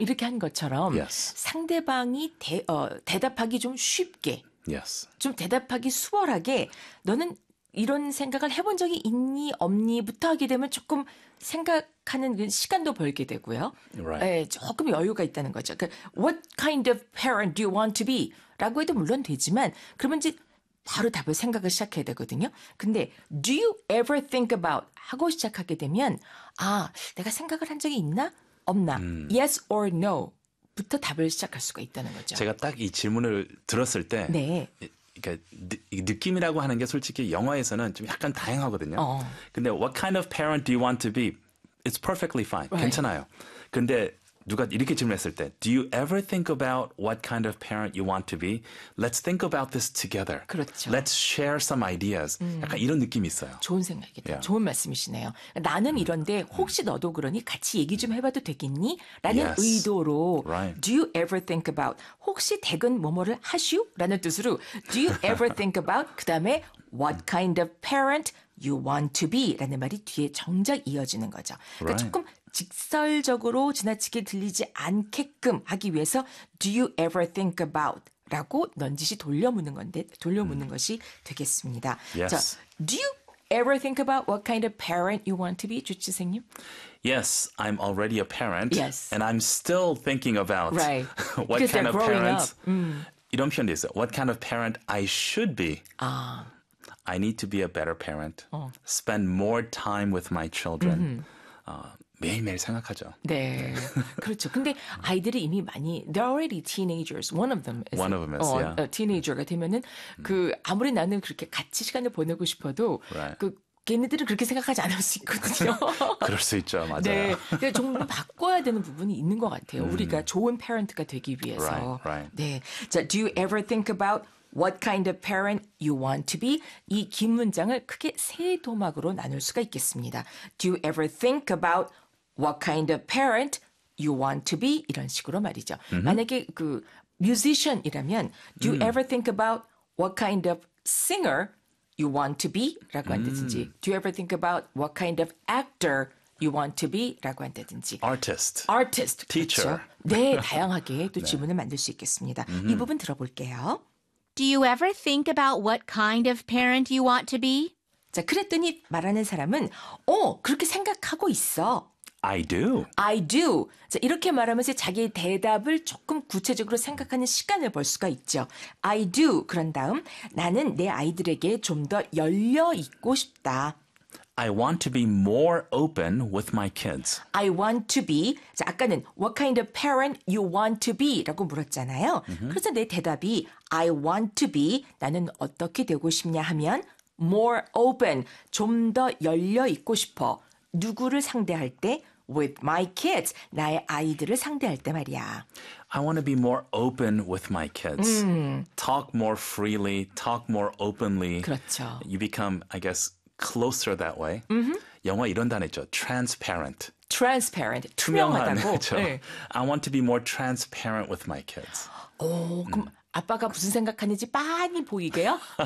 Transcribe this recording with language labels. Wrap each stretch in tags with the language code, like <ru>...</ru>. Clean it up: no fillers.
<ko>이렇게 한 것처럼 상대방이 대답하기 좀 쉽게,</ko> <en>Yes.</en> <ko>좀 대답하기 수월하게, 너는 이런 생각을 해본 적이 있니, 없니부터 하게 되면 조금 생각하는 시간도 벌게 되고요.</ko> <en>Right.</en> <ko>에, 조금 여유가 있다는 거죠.</ko> <en>그, What kind of parent do you want to be?</en> <ko>라고 해도 물론 되지만, 그러면 이제 바로 답을 생각을 시작해야 되거든요. 근데,</ko> <en>Do you ever think about?</en> <ko>하고 시작하게 되면, 아, 내가 생각을 한 적이 있나? 없나?</ko> <en>Yes or no?</en> <ko>부터 답을 시작할 수가 있다는 거죠. 제가 딱이 질문을 들었을 때, 네. 그러니까 느낌이라고 하는 게 솔직히 영어에서는 좀 약간 다양하거든요. 근데 what kind of parent do you want to be?</ko> <en>It's perfectly fine. Right.</en> <ko>괜찮아요. 근데 누가 이렇게 질문했을 때,</ko> <en>Do you ever think about what kind of parent you want to be? Let's think about this together.</en> <ko>그렇죠.</ko> <en>Let's share some ideas.</en> <ko>약간 이런 느낌이 있어요. 좋은 생각이다. 좋은 말씀이시네요. 나는 이런데 혹시 너도 그러니 같이 얘기 좀 해봐도 되겠니? 라는</ko> <en>Yes.</en> <ko>의도로</ko> <en>Right. Do you ever think about</en> <ko>혹시 댁은 뭐뭐를 하시오? 라는 뜻으로</ko> <en>Do you ever think about</en> <ko>그다음에</ko> <en>What kind of parent you want to be?</en> <ko>라는 말이 뒤에 정작 이어지는 거죠. 그러니까</ko> <en>Right.</en> <ko>조금 직설적으로 지나치게 들리지 않게끔 하기 위해서</ko> <en>Do you ever think about?</en> <ko>라고 넌지시 돌려 묻는 것이 되겠습니다. 자,</ko> <en>Yes. Do you ever think about what kind of parent you want to be?</en> <ko>주치생님?</ko> <en>Yes, I'm already a parent, Yes. and I'm still thinking about Right. what Because they're kind of growing parents. up.</en> <ko>이런 표현도 있어요.</ko> <en>What kind of parent I should be? Ah. I need to be a better parent. 어. Spend more time with my children.</en> <ko>매일매일 생각하죠. 네, 그렇죠. 근데 아이들이 이미 많이</ko> <en>they're already teenagers. One of them is One of them is, yeah.</en> <ko>teenager가 되면은 그 아무리 나는 그렇게 같이 시간을 보내고 싶어도</ko> <en>Right.</en> <ko>그 걔네들은 그렇게 생각하지 않을 수 있거든요. 그럴 수 있죠. 맞아요. 네, 그래서 좀 바꿔야 되는 부분이 있는 것 같아요. 우리가 좋은 parent가 되기</ko> <en>Right,</en> <ko>위해서.</ko> <en>right. 네, 자, do you ever think about What kind of parent you want to be?</en> <ko>이긴 문장을 크게 세 도막으로 나눌 수가 있겠습니다.</ko> <en>Do you ever think about what kind of parent you want to be?</en> <ko>이런 식으로 말이죠. 만약에 그 뮤지션이라면</ko> <en>Do you ever think about what kind of singer you want to be?</en> <ko>라고 한다든지</ko> <en>Do you ever think about what kind of actor you want to be?</en> <ko>라고 한다든지</ko> <en>Artist, Artist, teacher.</en> <ko>그렇죠? 네, 다양하게 또 네. 질문을 만들 수 있겠습니다. 이 부분 들어볼게요.</ko> <en>Do you ever think about what kind of parent you want to be?</en> <ko>자, 그랬더니 말하는 사람은, 그렇게 생각하고 있어.</ko> <en>I do. I do.</en> <ko>자, 이렇게 말하면서 자기의 대답을 조금 구체적으로 생각하는 시간을 벌 수가 있죠.</ko> <en>I do.</en> <ko>그런 다음, 나는 내 아이들에게 좀더 열려 있고 싶다.</ko> <en>I want to be more open with my kids. I want to be.</en> <ko>자, 아까는</ko> <en>what kind of parent you want to be?</en> <ko>라고 물었잖아요. 그래서 내 대답이</ko> <en>I want to be.</en> <ko>나는 어떻게 되고 싶냐 하면</ko> <en>more open.</en> <ko>좀더 열려 있고 싶어. 누구를 상대할 때?</ko> <en>With my kids.</en> <ko>나의 아이들을 상대할 때 말이야.</ko> <en>I want to be more open with my kids. Talk more freely, talk more openly.</en> <ko>그렇죠.</ko> <en>You become, I guess, closer that way.</en> <ko>영어 이런 단어 있죠.</ko> <en>Transparent. Transparent,</en> <ko>투명한, 그렇죠? 투명하다고. 네.</ko> <en>I want to be more transparent with my kids.</en> <ko>오, 그럼 아빠가 무슨 생각하는지 많이 보이게요?</ko>